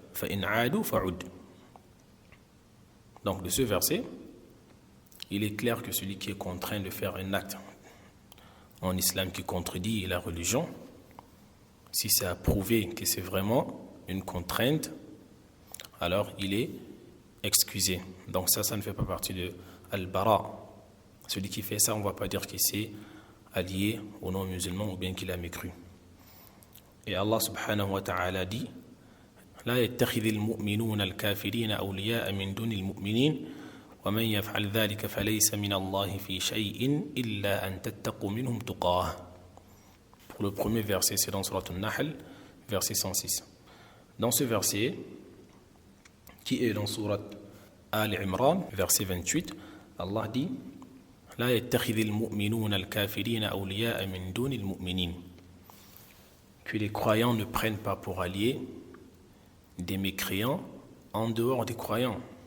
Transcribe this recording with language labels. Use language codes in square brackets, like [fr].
[ar] Fa'in aadu fa'ud. [fr] Donc de ce verset, il est clair que celui qui est contraint de faire un acte en islam qui contredit la religion, si c'est à prouver que c'est vraiment une contrainte, alors il est excusé. Donc ça ne fait pas partie de al-bara. Celui qui fait ça, on ne va pas dire qu'il s'est allié aux non-musulmans ou bien qu'il a mécru. Et Allah subhanahu wa ta'ala dit [ar] لا يتخذ المؤمنون الكافرين أولياء من دون المؤمنين ومن يفعل ذلك فليس من الله في شيء إلا أن تتقوا منهم تقاه. [fr] Pour le premier verset, c'est dans Surat An-Nahl, verset 106. Dans ce verset, qui est dans Surat Al-Imran, verset 28, Allah dit [ar] لا يتخذ المؤمنون الكافرين أولياء من دون المؤمنين, [fr] que les croyants ne prennent pas pour alliés des mécréants en dehors des croyants.